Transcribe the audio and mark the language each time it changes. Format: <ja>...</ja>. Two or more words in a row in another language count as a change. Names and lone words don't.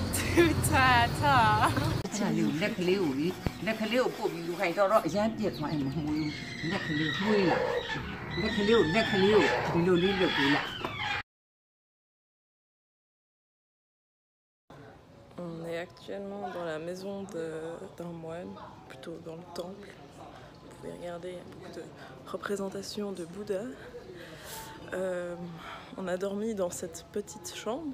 <my>လက်ခလေးကိုပို့ပြီးလူခိုင်တော့အရန်ပြက်သွားရင်မမှုဘူးလက်ကလေးမွေးလာလက်ကလေးကိုဒီလိုလေးလုပ်ပေးလိုက်</my> <fr>On est actuellement dans la maison d'un moine, plutôt dans le temple. Vous pouvez regarder, il y a beaucoup de représentations de Bouddha. On a dormi dans cette petite chambre.</fr>